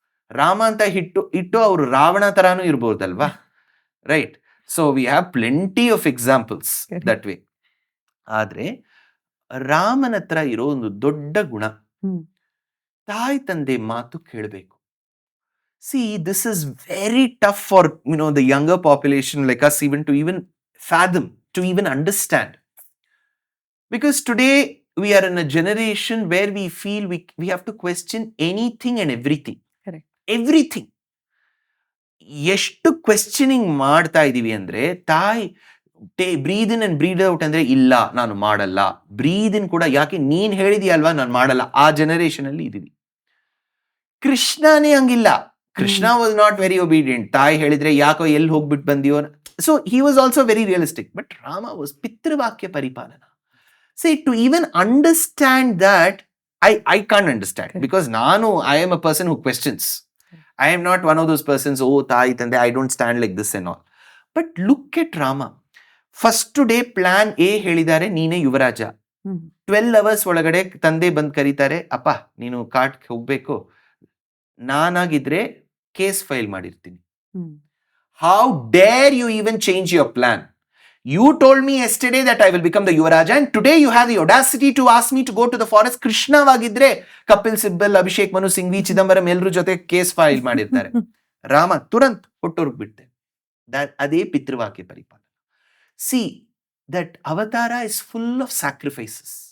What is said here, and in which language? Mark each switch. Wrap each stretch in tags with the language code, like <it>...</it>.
<kn>ರಾಮ ಅಂತ ಇಟ್ಟು ಅವ್ರು Ravana ತರಾನು ಇರ್ಬೋದಲ್ವಾ, right?</kn> <en>So we have plenty of examples that way.</en> <kn>ಆದ್ರೆ ರಾಮನ ಹತ್ರ ಇರೋ ಒಂದು ದೊಡ್ಡ ಗುಣ, ತಾಯಿ ತಂದೆ ಮಾತು ಕೇಳಬೇಕು.</kn> <en>this is very tough for the younger population like us even to fathom, to even understand, because today we are in a generation where we feel we have to question anything and everything. Correct. Everything.</en> <kn>ಎಷ್ಟು questioning ಮಾಡ್ತಾ ಇದೀವಿ ಅಂದ್ರೆ, ತಾಯಿ</kn> <en>breathe in and breathe out</en> <kn>ಅಂದ್ರೆ ಇಲ್ಲ ನಾನು ಮಾಡಲ್ಲ, ಬ್ರೀದ್ ಇನ್ ಕೂಡ ಯಾಕೆ ನೀನ್ ಹೇಳಿದೀಯಲ್ವಾ ನಾನು ಮಾಡಲ್ಲ, ಆ ಜನರೇಷನ್ ಅಲ್ಲಿ ಇದೀವಿ. ಕೃಷ್ಣನೇ ಹಂಗಿಲ್ಲ.</kn> <en>Krishna was not very obedient.</en> <kn>ತಾಯಿ ಹೇಳಿದ್ರೆ ಯಾಕೋ ಎಲ್ಲಿ ಹೋಗ್ಬಿಟ್ಟು ಬಂದಿಯೋ.</kn> <en>So he was also very realistic. But Rama was ಪಿತೃವಾಕ್ಯ ಪರಿಪಾಲನ. To even understand that I can't understand, because I am a person who questions. I am not one of those persons, oh</en> <kn>ತಾಯಿ ತಂದೆ,</kn> <en>I don't stand like this and all. But look at Rama. First day plan A</en> <kn>ಹೇಳಿದ್ದಾರೆ, ನೀನೇ ಯುವರಾಜ. 12 hours ಒಳಗಡೆ ತಂದೆ ಬಂದ್ ಕರೀತಾರೆ, ಅಪ್ಪ ನೀನು ಕಾಟ್ಗೆ ಹೋಗ್ಬೇಕು, ನಾನಾಗಿದ್ರೆ ಕೇಸ್ ಫೈಲ್ ಮಾಡಿರ್ತೀನಿ.</kn> <en>How dare you even change your plan? You told me yesterday that I will become the Yuvaraja, and today you have the audacity to ask me to go to the forest.</en> <kn>ಕೃಷ್ಣವಾಗಿದ್ರೆ Kapil Sibal, Abhishek Manu Singhvi, Chidambaram ಎಲ್ಲರ ಜೊತೆ case file ಮಾಡಿರ್ತಾರೆ. ರಾಮ ತುರಂತ್ ಹೊಟ್ಟೋರ್ಗ್ ಬಿಡ್ತೆ. ಅದೇ ಪಿತೃವಾಕ್ಯ ಪರಿಪಾಲನ.</kn> <en>See, that Avatara is full of sacrifices.</en>